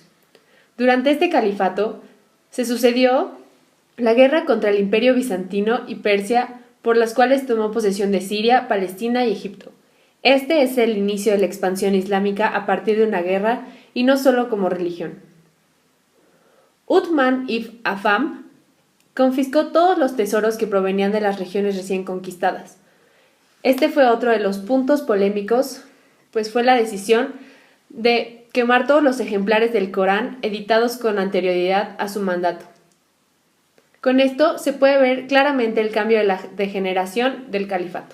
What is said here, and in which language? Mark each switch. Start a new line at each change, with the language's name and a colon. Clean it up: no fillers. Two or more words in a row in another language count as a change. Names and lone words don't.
Spanish: Durante este califato se sucedió la guerra contra el Imperio Bizantino y Persia, por las cuales tomó posesión de Siria, Palestina y Egipto. Este es el inicio de la expansión islámica a partir de una guerra y no solo como religión. Uthman ibn Affan confiscó todos los tesoros que provenían de las regiones recién conquistadas. Este fue otro de los puntos polémicos, pues fue la decisión de quemar todos los ejemplares del Corán editados con anterioridad a su mandato. Con esto se puede ver claramente el cambio de generación del califato.